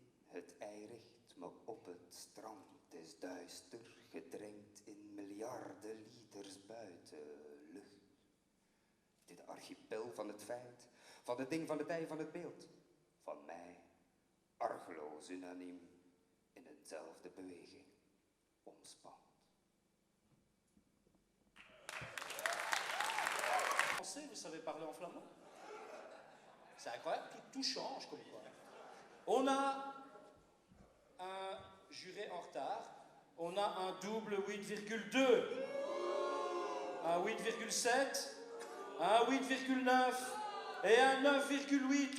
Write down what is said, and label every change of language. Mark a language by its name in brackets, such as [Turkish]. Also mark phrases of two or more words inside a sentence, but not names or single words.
[Dutch] Het ei richt me op het strand, het is duister, gedrenkt in miljarden liters buitenlucht. Dit archipel van het feit, van het ding van de tij van het beeld, van mij, argeloos unaniem, in eenzelfde beweging, omspant. [French] Français, vous savez parler en flamand? C'est incroyable, tout change comme quoi. On a un juré en retard, on a un double 8,2, un 8,7, un 8,9 et un 9,8.